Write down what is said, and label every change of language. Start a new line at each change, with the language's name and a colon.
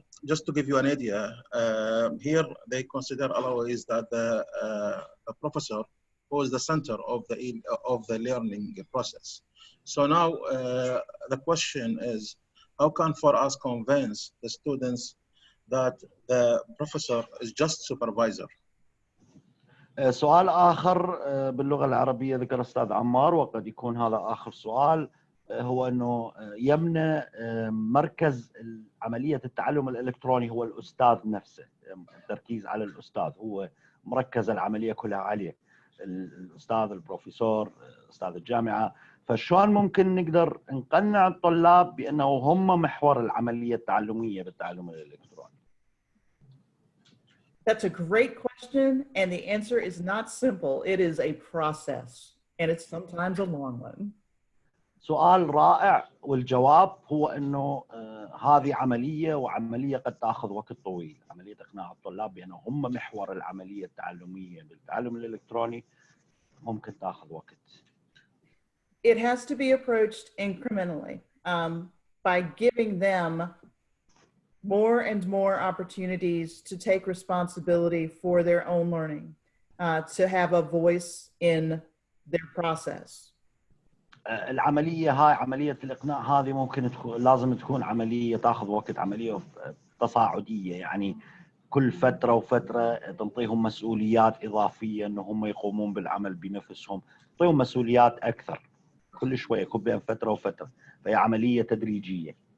English: Just to give you an idea, here they consider always that the professor who is the center of the learning process. So now the question is, how can for us convince the students that the professor is just supervisor?
Arabic: سؤال آخر باللغة العربية ذكر أستاذ عمار، وقد يكون هذا آخر سؤال، هو أنه يمنع مركز عملية التعلم الإلكتروني هو الأستاذ نفسه، التركيز على الأستاذ، هو مركز العملية كلها عليه، الأستاذ البروفيسور أستاذ الجامعة. فشلون ممكن نقدر نقنع الطلاب بأنه هم محور العملية التعلمية بالتعلم الإلكتروني؟
English: That's a great question, and the answer is not simple. It is a process, and it's sometimes a long one.
Arabic: سؤال رائع، والجواب هو أنه هذه عملية، وعملية قد تأخذ وقت طويل. عملية إقناع الطلاب بأنه هم محور العملية التعلمية بالتعلم الإلكتروني ممكن تأخذ وقت.
English: It has to be approached incrementally by giving them more and more opportunities to take responsibility for their own learning, to have a voice in their process.
Arabic: العملية هاي، عملية الإقناع هذه ممكن لازم تكون عملية تأخذ وقت، عملية تصاعدية، يعني كل فترة وفترة تعطيهم مسؤوليات إضافية أنه هم يقومون بالعمل بنفسهم، تعطيهم مسؤوليات أكثر كل شوية، كل بين فترة وفترة، فهي عملية تدريجية.